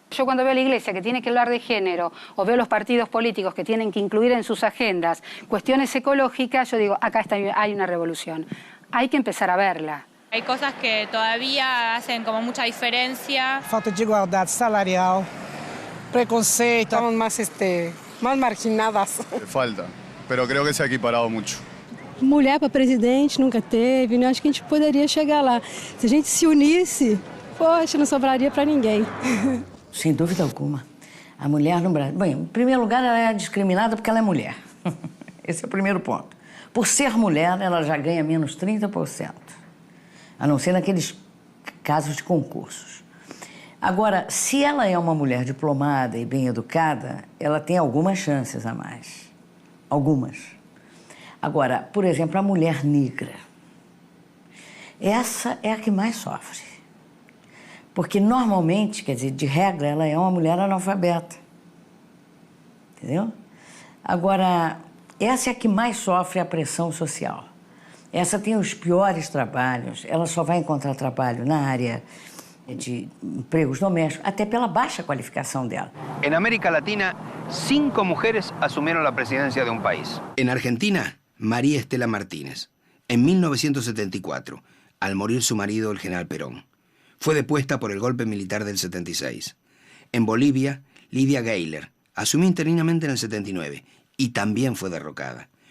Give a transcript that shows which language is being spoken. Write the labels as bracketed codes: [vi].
[es] Yo cuando veo a la Iglesia que tiene que hablar de género, o veo los partidos políticos que tienen que incluir en sus agendas cuestiones ecológicas, yo digo, acá hay una revolución. Hay que empezar a verla. Hay cosas que todavía hacen como mucha diferencia. Falta de igualdad salarial, preconceito, estamos más marginadas. Falta, pero creo que se ha equiparado mucho. [pt] Mulher para presidente nunca teve, né? Acho que a gente poderia chegar lá. Se a gente se unisse, poxa, não sobraria para ninguém. Sem dúvida alguma. A mulher no Brasil... Bem, em primeiro lugar, ela é discriminada porque ela é mulher. Esse é o primeiro ponto. Por ser mulher, ela já ganha menos 30%. A não ser naqueles casos de concursos. Agora, se ela é uma mulher diplomada e bem educada, ela tem algumas chances a mais. Algumas. Agora, por exemplo, a mulher negra. Essa é a que mais sofre. Porque normalmente, quer dizer, de regra, ela é uma mulher analfabeta. Entendeu? Agora, essa é a que mais sofre a pressão social. Essa tem os piores trabalhos, ela só vai encontrar trabalho na área de empregos domésticos, até pela baixa qualificação dela. [es] En América Latina, 5 mujeres asumieron la presidencia de un país. En Argentina, María Estela Martínez, en 1974, al morir su marido, el general Perón. Fue depuesta por el golpe militar del 76. En Bolivia, Lidia Gayler asumió interinamente en el 79 y también fue derrocada.